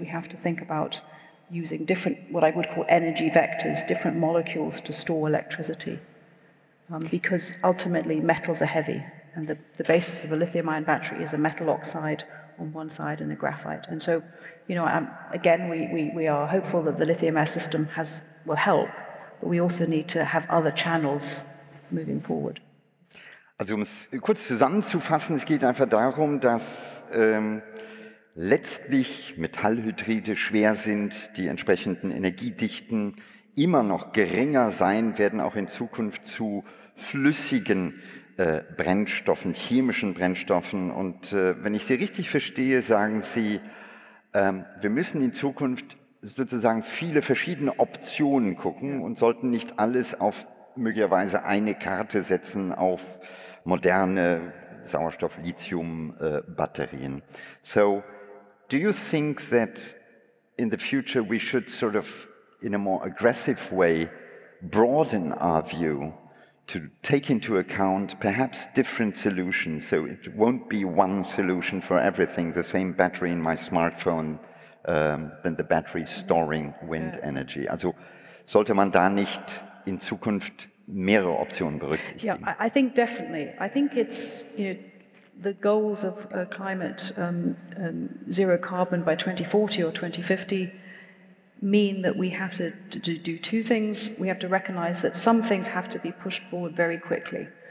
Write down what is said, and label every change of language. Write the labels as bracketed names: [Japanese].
[English] We have to think about using different, what I would call energy vectors, different molecules to store electricity, because ultimately metals are heavy, and the basis of a lithium-ion battery is a metal oxide on one side and a graphite. And so, you know, again, we are hopeful that the lithium-ion system will help, but we also need to have other channels moving forward. [German] Also um es kurz zusammenzufassen, es geht einfach darum, dass letztlich Metallhydride schwer sind, die entsprechenden Energiedichten immer noch geringer sein werden, auch in Zukunft zu flüssigen Brennstoffen, chemischen Brennstoffen. Und wenn ich Sie richtig verstehe, sagen Sie, wir müssen in Zukunft sozusagen viele verschiedene Optionen gucken und sollten nicht alles auf möglicherweise eine Karte setzen auf moderne Sauerstoff-Lithium-Batterien. [English] So, do you think that in the future we should sort of, in a more aggressive way, broaden our view to take into account perhaps different solutions? So it won't be one solution for everything, the same battery in my smartphone than the battery storing wind energy. [German] Also sollte man da nicht in Zukunft mehrere Optionen berücksichtigen? [English] Yeah, I think definitely. I think it's, you know, the goals of climate zero carbon by 2040 or 2050 mean that we have to do 2 things. We have to recognize that some things have to be pushed forward very quickly.